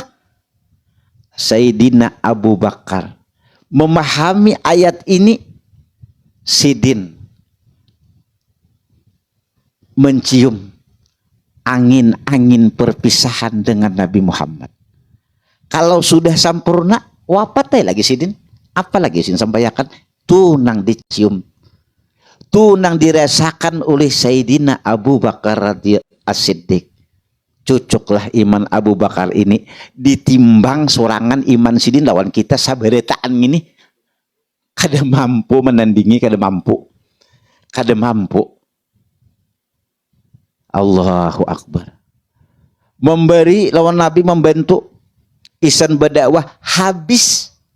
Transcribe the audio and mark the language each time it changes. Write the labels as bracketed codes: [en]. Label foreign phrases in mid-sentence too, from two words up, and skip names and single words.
[bjn] Sayyidina Abu Bakar memahami ayat ini, sidin mencium angin-angin perpisahan dengan Nabi Muhammad. Kalau sudah sempurna, wafat lagi sidin. Apalagi sin sampaikan, tunang dicium, tunang dirasakan oleh Sayyidina Abu Bakar [ar] radhiyallahu as-Siddiq. [bjn] Cucuklah iman Abu Bakar ini ditimbang sorangan iman sidin lawan kita sabaretaan ini. Kada mampu menandingi, kada mampu. [ar] Allahu Akbar. [bjn] Memberi lawan Nabi, membantu isan berdakwah habis.